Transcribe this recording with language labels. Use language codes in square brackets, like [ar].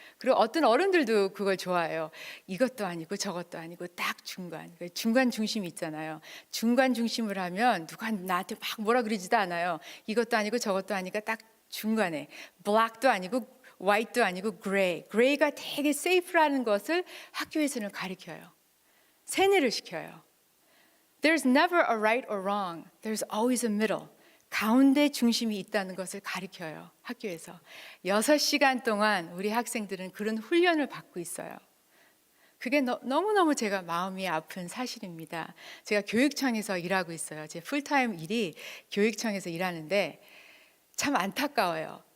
[ko] 그리고 어떤 어른들도 그걸 좋아해요. 이것도 아니고 저것도 아니고 딱 중간 중심이 있잖아요. 중간 중심을 하면 누가 나한테 막 뭐라 그러지도 않아요. 이것도 아니고 저것도 아니까 딱 중간에 black도 아니고 white도 아니고 gray가 되게 safe라는 것을 학교에서는 가르쳐요. 세뇌를 시켜요. [en] There's never a right or wrong. There's always a middle. [ko] 가운데 중심이 있다는 것을 가르쳐요. 학교에서 6시간 동안 우리 학생들은 그런 훈련을 받고 있어요. 그게 너무너무 제가 마음이 아픈 사실입니다. 제가 교육청에서 일하고 있어요. 제 풀타임 일이 교육청에서 일하는데 참 안타까워요.